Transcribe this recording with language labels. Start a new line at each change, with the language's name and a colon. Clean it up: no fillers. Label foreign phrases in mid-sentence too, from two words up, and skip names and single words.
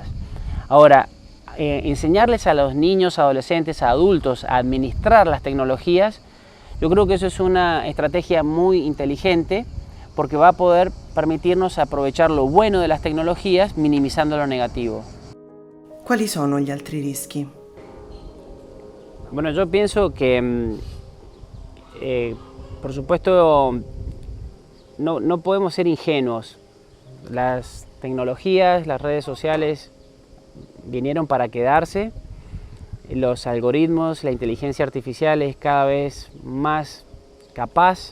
Spanish: Ahora, enseñarles a los niños, adolescentes, a adultos a administrar las tecnologías, yo creo que eso es una estrategia muy inteligente, porque va a poder permitirnos aprovechar lo bueno de las tecnologías minimizando lo negativo.
Italian: Quali sono gli altri rischi?
Spanish: Bueno, yo pienso que, por supuesto, no podemos ser ingenuos. Las tecnologías, las redes sociales vinieron para quedarse. Los algoritmos, la inteligencia artificial es cada vez más capaz.